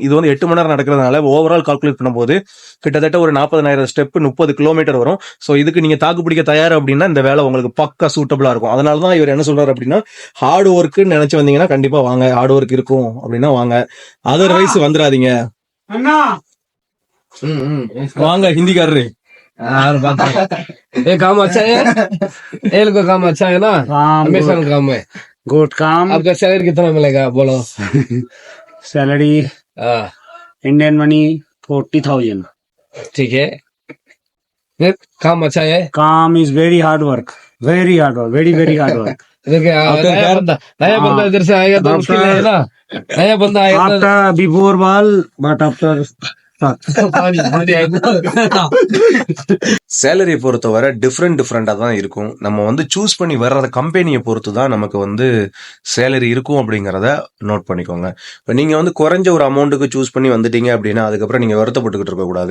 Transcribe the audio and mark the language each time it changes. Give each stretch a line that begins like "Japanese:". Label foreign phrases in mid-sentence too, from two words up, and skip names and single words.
Tamil: இது வந்து 8 மணி நேரம் நடக்கிறதுனால
English: overall calculate
Tamil: பண்ணும்போது கிட்டத்தட்ட ஒரு 40,000 ஸ்டெப், 30 கிலோமீட்டர் வரும். ஸோ இதுக்கு நீங்க தாக்கு பிடிக்க தயார் அப்படின்னா இந்த வேலை உங்களுக்கு பக்கா சூட்டபிளா இருக்கும். அதனாலதான் இவர் என்ன சொல்றாரு அப்படின்னா, ஹார்ட் ஒர்க்குன்னு நினைச்சு வந்தீங்கன்னா கண்டிப்பா வாங்க,
English: hard work
Tamil: இருக்கும் அப்படின்னா வாங்க, அதர்வைஸ் வந்துடாதீங்க. வாங்க ஹிந்திக்காரரு.
Hindi: काम अच्छा है, एल को काम अच्छा है ना, हमेशा काम है, गुड काम। आपका सैलरी कितना मिलेगा बोलो?
English: salary Indian money 40,000.
Hindi: ठीक है, काम अच्छा है।
English: काम is very hard work, very hard work।
Hindi: नया बंदा इधर से आएगा तो मुश्किल है ना, नया बंदा आएगा आफ्टर बिफोर वाल बट आफ्टर
Tamil: சேலரியை பொறுத்தவரை டிஃப்ரெண்டா தான் இருக்கும். நம்ம வந்து சூஸ் பண்ணி வர்ற கம்பெனியை பொறுத்து தான் நமக்கு வந்து சேலரி இருக்கும் அப்படிங்கிறத நோட் பண்ணிக்கோங்க. இப்போ நீங்க வந்து குறைஞ்ச ஒரு அமௌண்ட்டுக்கு சூஸ் பண்ணி வந்துட்டீங்க அப்படின்னா அதுக்கப்புறம் நீங்க வருத்தப்பட்டுக்கிட்டு இருக்கக்கூடாது.